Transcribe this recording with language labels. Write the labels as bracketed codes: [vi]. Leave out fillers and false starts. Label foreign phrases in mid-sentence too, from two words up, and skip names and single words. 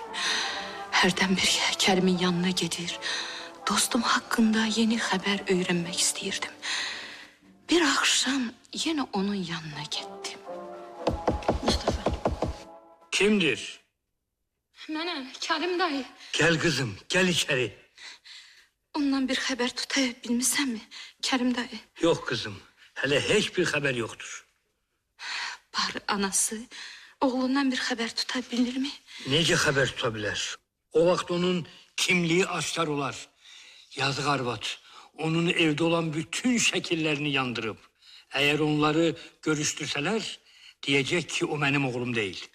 [az] Hərdən bir Kərimin yanına gedir, dostum haqqında yeni xəbər öyrənmək istəyirdim. Bir axşam yenə onun yanına getdim. Mustafa. Kimdir? Mənəm, Kərim dayı. [tr] Gel kızım, gel içeri. [az] Ondan bir xəbər tuta bilmisənmi, Kərim dayı? [tr] Yok kızım, hele hiçbir haber yoktur. [az] Bari anası oğlundan bir xəbər tuta bilirmi? [tr] Nece haber tutabilir? O vakit onun kimliği aşkar olar. Yazık arvat, onun evde olan bütün şekillerini yandırıp, eğer onları görüştürseler, diyecek ki o benim oğlum değil.